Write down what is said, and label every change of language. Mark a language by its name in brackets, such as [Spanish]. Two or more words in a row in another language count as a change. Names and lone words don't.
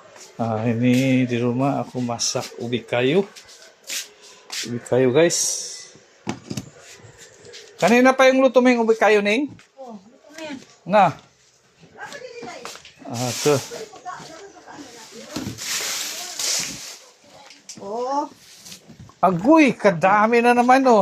[Malay] Ini di rumah aku masak ubi kayu. Ubi kayu, guys. [Filipino] Kanina pa yung luto mo yung [Malay] ubi kayu, [Filipino] Ning? Oh, luto na yan. Na. Ito. Oh. [Cebuano] Agoy, kadami na naman, oh.